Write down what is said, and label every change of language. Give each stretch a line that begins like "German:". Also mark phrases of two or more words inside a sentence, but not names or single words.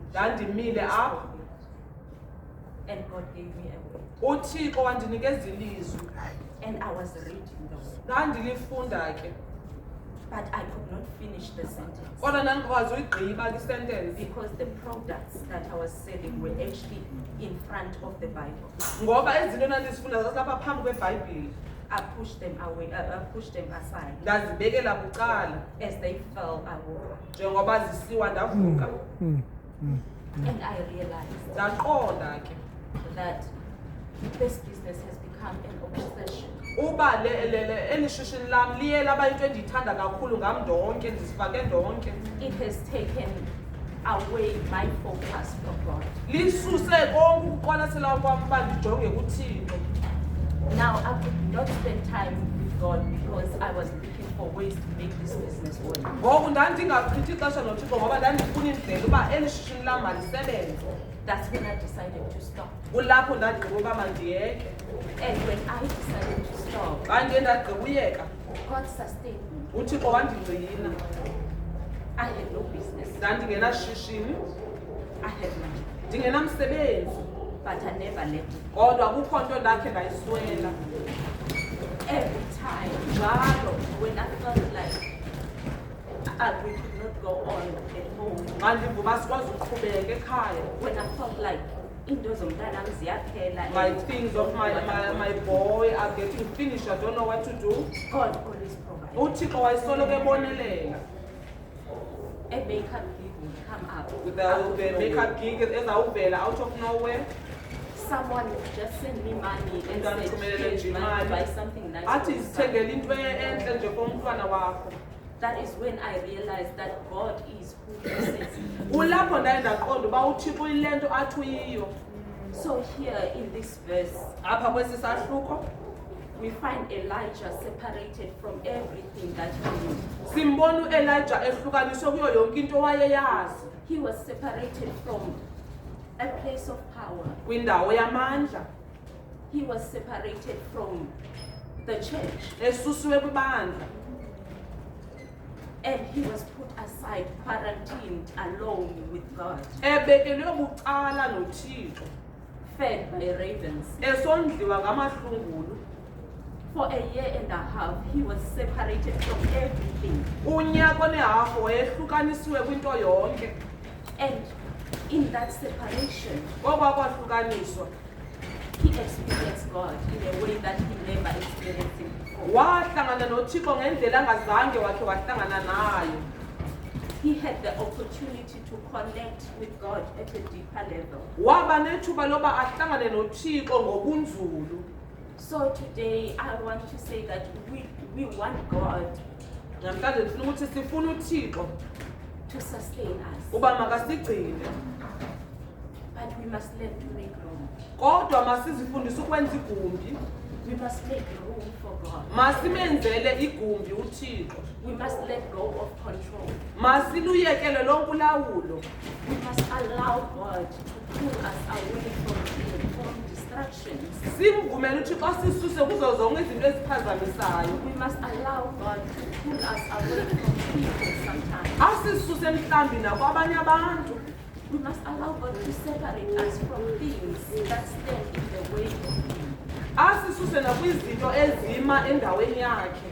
Xhosa: ndandimile apha,
English: and God gave me a word.
Xhosa: uThixo wandinikeza ilizwi,
English: And I was reading the word.
Xhosa: ndandilifunda ke,
English: But I could not finish the sentence,
Xhosa: kodwa ndandikwazi uyigqiba kwi-sentence
English: because the products that I was selling were actually in front of the Bible.
Xhosa: ngoba izinto ndandizifunda zasilapha phambi kweBhayibhile.
English: I pushed them away, I pushed them aside.
Xhosa: Ndazibekela bucala
English: As they fell, I woke up.
Xhosa: njengoba zisiwa ndavuka.
English: And I realized
Xhosa: Ndaqonda ke
English: that this business has become an obsession
Xhosa: uba elishishini lam liye laba into endiyithanda kakhulu ngam ndonke ndisifake ndonke.
English: It has taken away my focus from God.
Xhosa: Lisuse konke ukuqwalasela kwam uba ndijonge kuThixo.
English: Now I could not spend time with God because I was looking for ways to make this business work.
Xhosa: Ngoku ndandingachithi ixesha noThixo ngoba ndandifuna indlela uba elishishini lam malisebenze.
English: That's when I decided to stop.
Xhosa: Kulapho ndandigqiba uba mandiyeke.
English: And when I decided to stop,
Xhosa: Xa ndiye ndagqiba uyeka,
English: God sustained me.
Xhosa: uThixo wandigcina.
English: I had no business.
Xhosa: Ndandingenashishini,
English: I had money.
Xhosa: ndingenamsebenzi,
English: But I never let it.
Xhosa: kodwa kukho nto ndakhe ndayiswela.
English: Every time, njalo, when I felt like we could not go on at home,
Xhosa: Xa ndiva uba sikwazi uqhubeka ekhaya.
English: when I felt like
Xhosa: into zomntanam ziyaphela,
English: Like things of my boy are getting finished, I don't know what to do. God always provides.
Xhosa: uThixo wayesoloko ebonelela.
English: A makeup gig would come up. With out of the nowhere. makeup gig
Xhosa: ezawuvela
English: out of nowhere. Someone would just send me money and
Xhosa: Umntwana
English: say,
Xhosa: uthumelele
English: "Here's
Xhosa: nje
English: money,
Xhosa: imali.
English: buy something nice."
Xhosa: Athi
English: for your son."
Xhosa: zithengele into entle nje for umntwana wakho.
English: That is when I realized that God is who He says He is.
Xhosa: Kulapho ndaye ndaqonda uba uThixo uyile nto athi uyiyo.
English: So here in this verse,
Xhosa: Apha kwesi sahluko
English: we find Elijah separated from everything that he knew.
Xhosa: simbona uElijah ehlukaniswe kuyo yonke into wayeyazi.
English: He was separated from a place of power.
Xhosa: Kwindawo yamandla,
English: He was separated from the church.
Xhosa: esusiwe kwibandla.
English: And he was put aside, quarantined, alone with God,
Xhosa: Ebekelwe bucala noThixo.
English: fed by ravens.
Xhosa: Esondliwa ngamahlungulu.
English: For a year and a half, he was separated from everything.
Xhosa: Unyaka onehafu wayehlukanisiwe kwinto yonke.
English: And in that separation,
Xhosa: Ngoba kwahlukaniswa,
English: he experienced God in a way that he never experienced him before.
Xhosa: wahlangana noThixo ngendlela angazange wakhe wahlangana nayo.
English: He had the opportunity to connect with God at a deeper level.
Xhosa: Waba nethuba loba ahlangane noThixo ngobunzulu.
English: So today, I want to say that we want God
Xhosa: Namhlanje ndifuna ukuthi sifuna uThixo
English: to sustain us,
Xhosa: uba makasigcine.
English: but we must learn to make room.
Xhosa: Kodwa masizifundise ukwenza igumbi.
English: We must make room for God.
Xhosa: Masimenzele igumbi uThixo.
English: We must let go of control.
Xhosa: Masiluyekele lonke ulawulo.
English: We must allow God to pull us away from distractions.
Xhosa: Simvumele uThixo asisuse kuzo zonke izinto eziphazamisayo.
English: We must allow God to pull us away from people sometimes.
Xhosa: Asisuse mhlambi nakwabanye abantu.
English: We must allow God to separate us from things that stand in the way of Him.
Xhosa: Asisuse nakwizinto ezima endaweni yakhe.